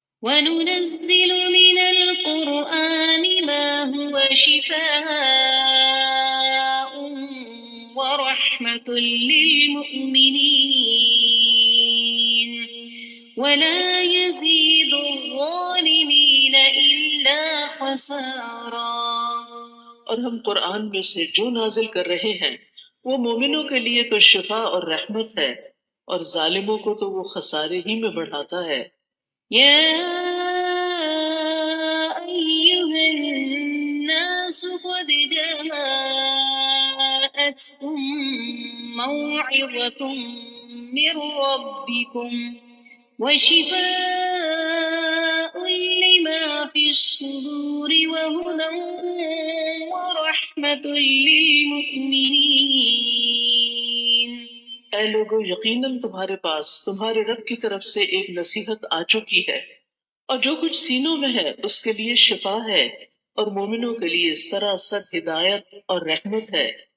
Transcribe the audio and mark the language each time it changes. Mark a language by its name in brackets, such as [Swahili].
[Arabic] وَنُنَزِّلُ مِنَ الْقُرْآنِ مَا هُوَ شِفَاءٌ وَرَحْمَةٌ لِّلْمُؤْمِنِينَ وَلَا يَزِيدُ الظَّالِمِينَ إِلَّا خَسَارًا۔ [Urdu] اور ہم قرآن میں سے جو نازل کر رہے ہیں وہ مومنوں کے لیے تو شفا اور رحمت ہے، اور ظالموں کو تو وہ خسارے ہی میں بڑھاتا ہے۔ [Arabic] يا أيها الناس قد جاءتكم موعظة من ربكم وشفاء لما في الصدور وهدى ورحمة للمؤمنين۔ [Urdu] اے لوگو، یقیناً تمہارے پاس تمہارے رب کی طرف سے ایک نصیحت آ چکی ہے، اور جو کچھ سینوں میں ہے اس کے لیے شفا ہے، اور مومنوں کے لیے سراسر ہدایت اور رحمت ہے۔